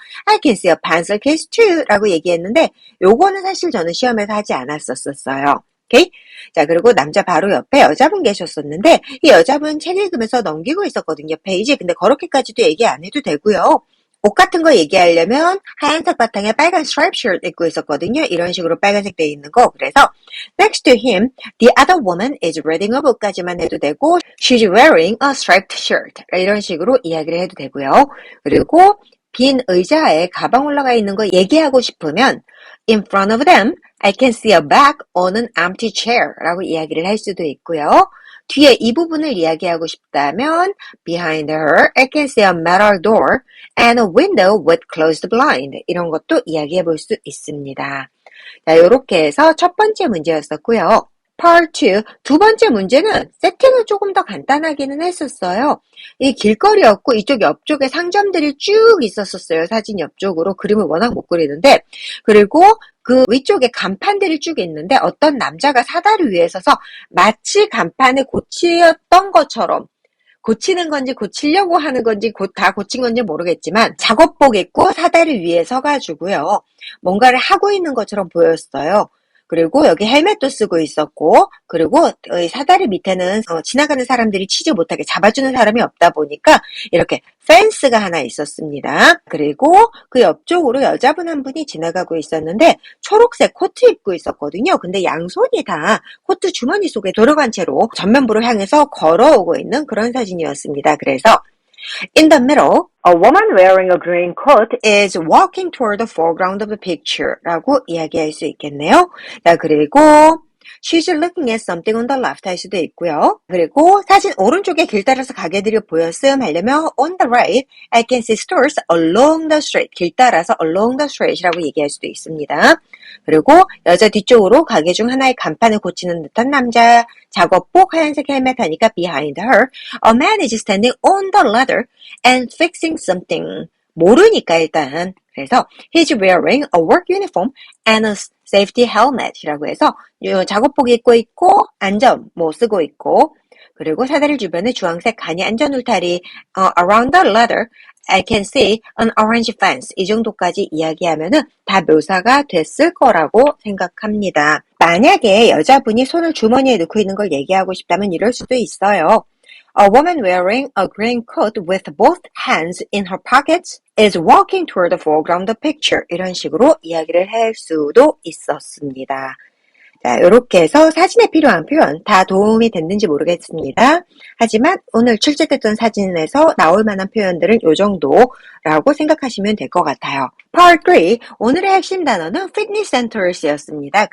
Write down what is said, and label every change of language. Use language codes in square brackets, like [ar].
[en] I can see a pencil case too [ko] 라고 얘기했는데 요거는 사실 저는 시험에서 하지 않았었어요. 오케이? 자, 그리고 남자 바로 옆에 여자분 계셨었는데 이 여자분 책 읽으면서 넘기고 있었거든요. 페이지. 근데 그렇게까지도 얘기 안 해도 되고요. 옷 같은 거 얘기하려면 하얀색 바탕에 빨간 스트라이프 셔츠 입고 있었거든요. 이런 식으로 빨간색 돼 있는 거. [en] 그래서 next to him, the other woman is reading a book [ko] 까지만 해도 되고 [en] she's wearing a striped shirt. [ko] 이런 식으로 이야기를 해도 되고요. 그리고 빈 의자에 가방 올라가 있는 거 얘기하고 싶으면 [en] in front of them, I can see a bag on an empty chair [ko] 라고 이야기를 할 수도 있고요. 뒤에 이 부분을 이야기하고 싶다면 [en] behind her, I can see a metal door and a window with closed blind. [ko] 이런 것도 이야기해 볼 수 있습니다. 자, 이렇게 해서 첫 번째 문제였었고요. Part 2, 두 번째 문제는 세팅을 조금 더 간단하기는 했었어요. 이 길거리였고 이쪽 옆쪽에 상점들이 쭉 있었어요. 사진 옆쪽으로. 그림을 워낙 못 그리는데 그리고 그 위쪽에 간판들이 쭉 있는데 어떤 남자가 사다리 위에 서서 마치 간판에 고치였던 것처럼 고치는 건지 고치려고 하는 건지 다 고친 건지 모르겠지만 작업복 입고 사다리 위에 서가지고요. 뭔가를 하고 있는 것처럼 보였어요. 그리고 여기 헬멧도 쓰고 있었고 그리고 사다리 밑에는 지나가는 사람들이 치지 못하게 잡아주는 사람이 없다 보니까 이렇게 펜스가 하나 있었습니다. 그리고 그 옆쪽으로 여자분 한 분이 지나가고 있었는데 초록색 코트 입고 있었거든요. 근데 양손이 다 코트 주머니 속에 들어간 채로 전면부를 향해서 걸어오고 있는 그런 사진이었습니다. [en] 그래서 In the middle, a woman wearing a green coat is walking toward the foreground of the picture [ko] 라고 이야기할 수 있겠네요. [en] 자, 그리고 She's looking at something on the left [ko] 할 수도 있고요. 그리고 사진 오른쪽에 길 따라서 가게들이 보였음 하려면 [en] on the right, I can see stores along the street. [ko] 길 따라서 [en] along the street [ko] 이라고 얘기할 수도 있습니다. 그리고 여자 뒤쪽으로 가게 중 하나의 간판을 고치는 듯한 남자, 작업복 하얀색 헬멧 하니까 [en] behind her, a man is standing on the ladder and fixing something. [ko] 모르니까 일단. 그래서 [en] he's wearing a work uniform and a safety helmet [ko] 이라고 해서 작업복 입고 있고 안전 쓰고 있고 그리고 사다리 주변에 주황색 간이 안전 울타리 [en] around the ladder I can see an orange fence [ko] 이 정도까지 이야기하면은 다 묘사가 됐을 거라고 생각합니다. 만약에 여자분이 손을 주머니에 넣고 있는 걸 얘기하고 싶다면 이럴 수도 있어요. [en] A woman wearing a green coat with both hands in her pockets is walking toward the foreground of the picture. [ko] 이런 식으로 이야기를 할 수도 있었습니다. 자, 이렇게 해서 사진에 필요한 표현 다 도움이 됐는지 모르겠습니다. 하지만 오늘 출제됐던 사진에서 나올 만한 표현들은 이 정도라고 생각하시면 될 것 같아요. Part 3, 오늘의 핵심 단어는 fitness centers였습니다.